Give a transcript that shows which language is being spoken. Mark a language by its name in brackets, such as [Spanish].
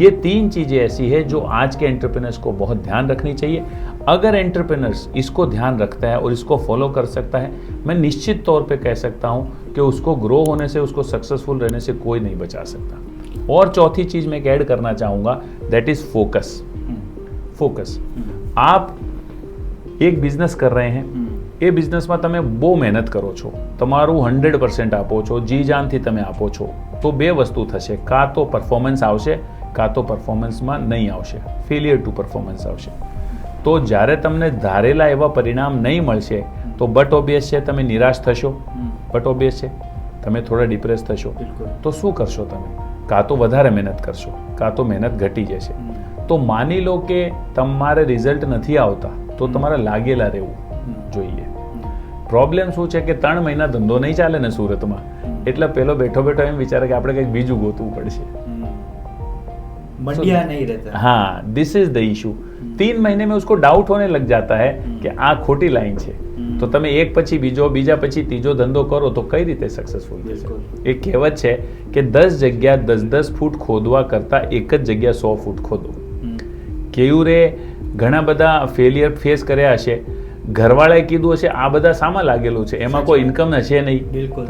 [Hindi] ये 3 चीजें ऐसी है जो आज के एंटरप्रेन्योर्स को बहुत ध्यान रखनी चाहिए। अगर एंटरप्रेन्योर्स इसको ध्यान रखता है और इसको फॉलो कर सकता है, मैं निश्चित तौर पे कह सकता हूं कि उसको ग्रो होने से, उसको सक्सेसफुल रहने से कोई नहीं बचा सकता। और चौथी चीज मैं ऐड करना चाहूंगा, [English] That is focus. [Hindi] फोकस। आप एक बिजनेस कर रहे हैं, [Gujarati] એ બિઝનેસમાં તમે બહુ મહેનત કરો છો, તમારું 100% આપો છો, જી જાનથી તમે આપો છો, તો 2 વસ્તુ થશે, કાં તો પરફોર્મન્સ આવશે, કાં તો પરફોર્મન્સમાં નહીં આવશે, ફેલિયર ટુ પરફોર્મન્સ આવશે। તો જ્યારે તમને ધારેલા એવા પરિણામ નહીં મળશે તો બટ ઓબ્વિયસ છે તમે નિરાશ થશો, બટ ઓબ્વિયસ છે તમે થોડા ડિપ્રેસ થશો। તો શું કરશો તમે? કાં તો વધારે મહેનત કરશો, કાં તો મહેનત ઘટી જશે। તો માની લો કે તમારે રિઝલ્ટ નથી આવતા તો તમારે લાગેલા રહેવું જોઈએ। પ્રોબ્લેમ શું છે કે 3 મહિના ધંધો નહીં ચાલે ને સુરતમાં, એટલે પેલો બેઠો બેઠો એમ વિચારે કે આપણે કંઈક બીજું ગોતવું પડશે, [Hindi] मंडिया नहीं रहता। [English] हाँ, this is the issue. [Hindi] 3 महीने में उसको डाउट होने लग जाता है कि [Gujarati] आ खोटी लाइन છે। તો તમે એક પછી બીજો, બીજા પછી ત્રીજો ધંધો કરો તો કઈ રીતે સક્સેસફુલ થશે? એક કહેવત છે કે 10 જગ્યા 10 ફૂટ ખોદવા કરતા એક જ જગ્યા 100 ફૂટ ખોદો। કેયુરે ઘણા બધા ફેલિયર ફેસ કર્યા હશે, ઘરવાળાએ કીધું હશે આ બધા સામાં લાગેલું છે, એમાં કોઈ ઇન્કમ હશે નહીં।